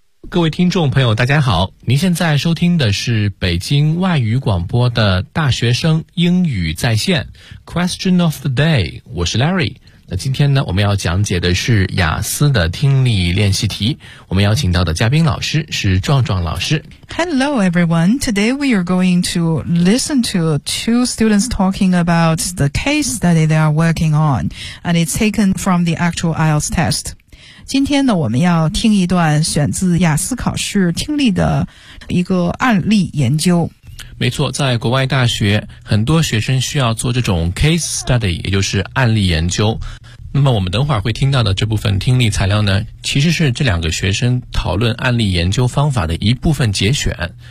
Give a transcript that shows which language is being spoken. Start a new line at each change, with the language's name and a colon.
Chinese: 各位听众朋友大家好，您现在收听的是北京外语广播的大学生英语在线 Question of the day， 我是 Larry。那今天呢，我们要讲解的是雅思的听力练习题，我们邀请到的嘉宾老师是壮壮老师。
English: Hello everyone, today we are going to listen to two students talking about the case study they are working on, and it's taken from the actual IELTS test.
Chinese: 今天呢，我们要听一段选自雅思考试听力的一个案例研究。没错，在国外大学，很多学生需要做这种 case study， 也就是案例研究。那么我们等会儿会听到的这部分听力材料呢，其实是这两个学生讨论案例研究方法的一部分节选。